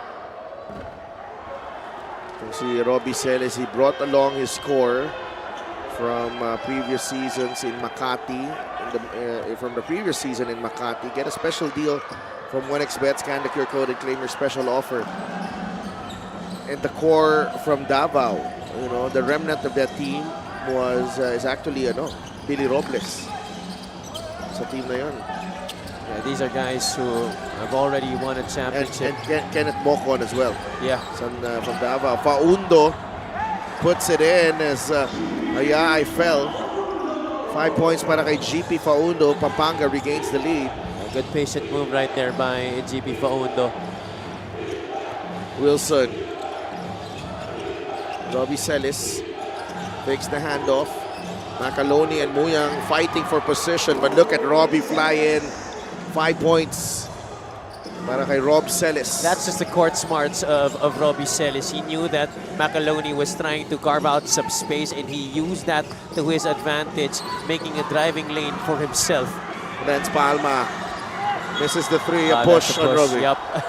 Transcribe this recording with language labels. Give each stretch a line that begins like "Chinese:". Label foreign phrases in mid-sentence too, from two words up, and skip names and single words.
English: You see Robbie Celis, he brought along his core from previous seasons in Makati, from the previous season in Makati. Get a special deal from 1xBet, scan the QR code and claim your special offer. And the core from Davao, the remnant of that team is actually Billy Robles
Filipino: sa team na yun.
English: Yeah, these are guys who have already won a championship. And Kenneth Mocon as well. Yeah. From Davao. Faundo puts it in as Ayay fell. 5 points
Filipino: para kay
English: GP Faundo. Pampanga regains the lead. A good patient move right there by GP Faundo. Wilson. Robbie Celis takes the handoff. Macaloni and Muyang fighting for position, but look at Robbie fly in. 5 points
Filipino: para kay
English: Rob Celis. That's just the court smarts of Robbie Celis. He knew that Macaloni was trying to carve out some space, and he used that to his advantage, making a driving lane for himself. Renz Palma misses the three, a push on Robbie. Yep.